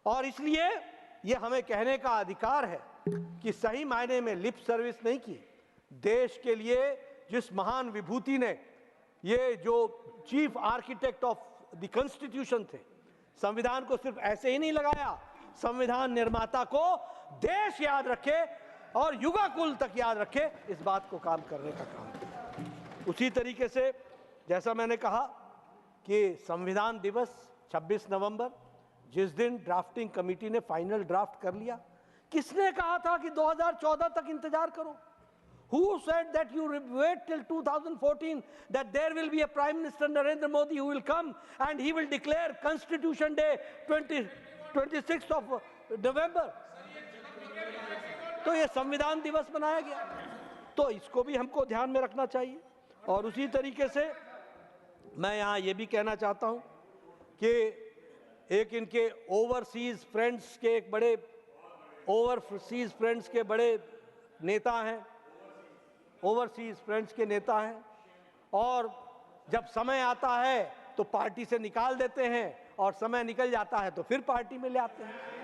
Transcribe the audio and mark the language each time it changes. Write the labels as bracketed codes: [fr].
[hi] और इसलिए ये हमें कहने का अधिकार है कि सही मायने में लिप सर्विस नहीं की, देश के लिए जिस महान विभूति ने, ये जो [en] chief architect of the constitution [hi] थे, संविधान को सिर्फ ऐसे ही नहीं लगाया, संविधान निर्माता को देश याद रखे और युगाकुल तक याद रखे, इस बात को काम करने का काम किया। उसी तरीके से जैसा मैंने कहा कि संविधान दिवस 26 नवंबर, जिस दिन ड्राफ्टिंग कमेटी ने फाइनल ड्राफ्ट कर लिया, किसने कहा था कि 2014 तक इंतजार करो? [en] Who said that you wait till 2014, that there will be a Prime Minister Narendra Modi who will come and he will declare Constitution Day 26th of November? [hi] तो ये संविधान दिवस बनाया गया, तो इसको भी हमको ध्यान में रखना चाहिए। और उसी तरीके से मैं यहाँ ये भी कहना चाहता हूँ कि एक इनके ओवरसीज फ्रेंड्स के एक बड़े ओवरसीज फ्रेंड्स के बड़े नेता हैं, ओवरसीज फ्रेंड्स के नेता हैं, और जब समय आता है तो पार्टी से निकाल देते हैं, और समय निकल जाता है तो फिर पार्टी में ले आते हैं।